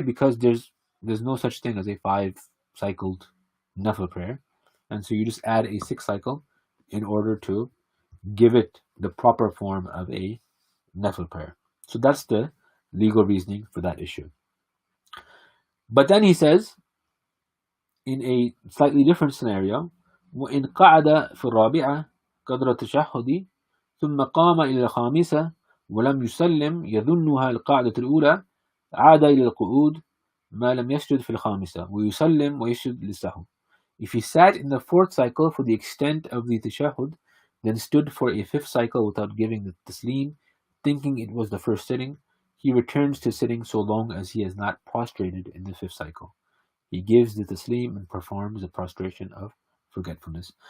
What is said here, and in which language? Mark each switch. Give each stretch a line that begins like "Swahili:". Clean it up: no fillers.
English: Because there's no such thing as a 5-cycled nafil prayer. And so you just add a 6th cycle in order to give it the proper form of a Nawafil prayer. So that's the legal reasoning for that issue. But then he says, in a slightly different scenario,
Arabic: وإن قعد في الرابعة قدر التشهد ثم قام إلى الخامسة ولم يسلم يظنها القاعدة الأولى عاد إلى القعود ما لم يسجد في الخامسة ويسلم ويسجد للسهو.
English: If he sat in the fourth cycle for the extent of the tashahhud, then stood for a fifth cycle without giving the taslim, thinking it was the first sitting, he returns to sitting so long as he has not prostrated in the fifth cycle. He gives the taslim and performs the prostration of forgetfulness.